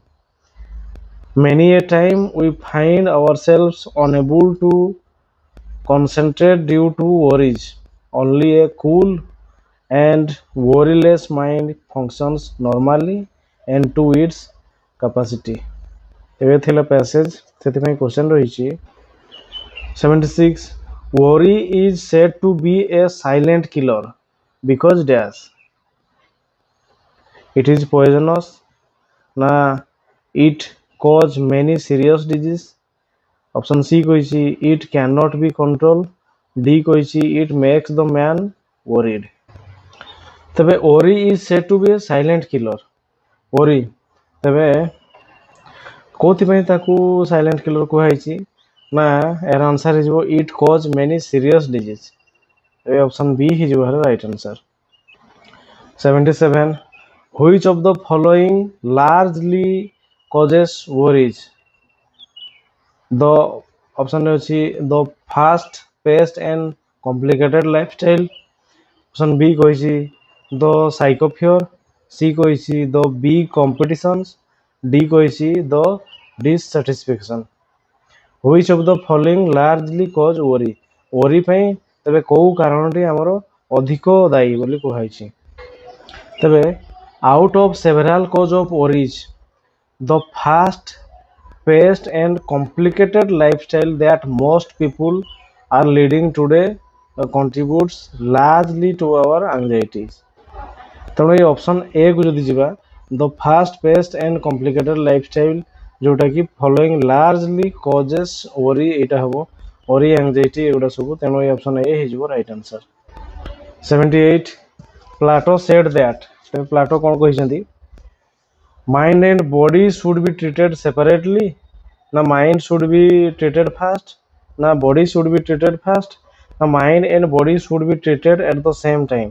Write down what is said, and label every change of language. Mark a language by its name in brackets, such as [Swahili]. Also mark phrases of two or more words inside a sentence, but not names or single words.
[English] Many a time we find ourselves unable to concentrate due to worries. Only a cool and worryless mind functions normally and to its capacity. [Odia] ଏବେ ଥିଲା passage ସେଥିପାଇଁ question ରହିଛି 76. [English] Worry is said to be a silent killer because dash it is poisonous na it cause many serious disease. Option C କହିଛି it cannot be controlled. D କହିଛି it makes the man worried. ତେବେ worry is said to be a silent killer. [Odia] worry ତେବେ କୋଉଥିପାଇଁ ତାକୁ [English] silent killer [Odia] କୁହାଯାଇଛି ନା ଏହାର ଆନ୍ସର ହେଇଯିବ [English] it cause many serious disease. [Odia] ଏବେ ଅପସନ B ହେଇଯିବ ଏହାର [English] right answer. [Odia] 77. [English] Which of the following largely causes worries? The option ଅଛି the fast paced and complicated lifestyle. Option B କହିଛି the psychophear. C କହିଛି the big competitions. D କହିଛି the dissatisfaction. Which of the following largely cause worry? [Odia] worry ପାଇଁ ତେବେ କୋଉ କାରଣଟି ଆମର ଅଧିକ ଦାୟୀ ବୋଲି କୁହାଯାଇଛି? [English] ତେବେ out of several cause of worries, the fast paced and complicated lifestyle that most people are leading today contributes largely to our anxieties. [Odia] ତେଣୁ ଏଇ ଅପସନ୍ ଏ କୁ ଯଦି ଯିବା [English] the fast paced and complicated lifestyle [Odia] ଯେଉଁଟାକି [English] following largely causes worry [Odia] ଏଇଟା ହେବ [English] worry anxiety [Odia] ଏଗୁଡ଼ା ସବୁ ତେଣୁ ଏଇ ଅପସନ୍ ଏ ହେଇଯିବ [English] right answer. [Odia] 78. [English] Plato said that [Odia] ତେବେ ପ୍ଲାଟୋ କ'ଣ କହିଛନ୍ତି [English] mind and body should be treated separately na mind should be treated first na body should be treated first na mind and body should be treated at the same time.